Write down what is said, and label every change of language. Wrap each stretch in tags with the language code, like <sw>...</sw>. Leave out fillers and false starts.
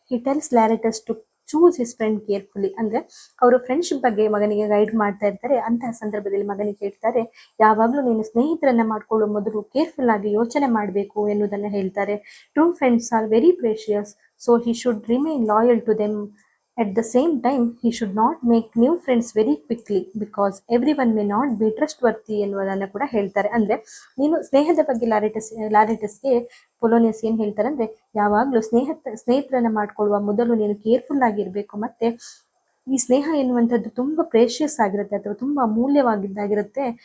<en>He tells Laertes to choose his friend carefully.</en> <kn>ಅಂದ್ರೆ ಅವರು friendship ಬಗ್ಗೆ ಮಗನಿಗೆ ಗೈಡ್ ಮಾಡ್ತಾ ಇರ್ತಾರೆ. ಅಂತಹ ಸಂದರ್ಭದಲ್ಲಿ ಮಗನಿಗೆ ಹೇಳ್ತಾರೆ, ಯಾವಾಗಲೂ ನೀನು ಸ್ನೇಹಿತರನ್ನ ಮಾಡ್ಕೊಳ್ಳೋ ಮೊದಲು ಕೇರ್ಫುಲ್ ಆಗಿ ಯೋಚನೆ ಮಾಡಬೇಕು ಎನ್ನುವುದನ್ನ ಹೇಳ್ತಾರೆ.</kn> <en>True friends are very precious, so he should remain loyal to them. At the same time, he should not make new friends very quickly because everyone may not be trustworthy</en> <kn>ಎನ್ನುವುದನ್ನು ಕೂಡ ಹೇಳ್ತಾರೆ. ಅಂದ್ರೆ ನೀನು ಸ್ನೇಹದ ಬಗ್ಗೆ ಲಾರೆಟಸ್ಗೆ ಪೊಲೋನಿಯಸ್ ಏನ್ ಹೇಳ್ತಾರೆ ಅಂದ್ರೆ, ಯಾವಾಗಲೂ ಸ್ನೇಹಿತರನ್ನ ಮಾಡ್ಕೊಳ್ಳುವ ಮೊದಲು ನೀನು ಕೇರ್ಫುಲ್ ಆಗಿರ್ಬೇಕು. ಮತ್ತೆ ಈ ಸ್ನೇಹ ಎನ್ನುವಂಥದ್ದು ತುಂಬಾ ಪ್ರೇಷಿಯಸ್ ಆಗಿರುತ್ತೆ ಅಥವಾ ತುಂಬಾ ಅಮೂಲ್ಯವಾಗಿದ್ದಾಗಿರುತ್ತೆ.</kn>